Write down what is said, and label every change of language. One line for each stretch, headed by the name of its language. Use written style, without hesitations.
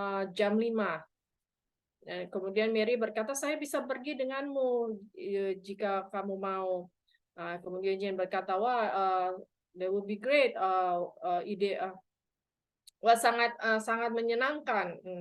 Indonesian: Jam 5. Kemudian Mary berkata, saya bisa pergi denganmu jika kamu mau. Kemudian Jane berkata, wah,
English: that would be great.
Indonesian: Ide wah, sangat menyenangkan.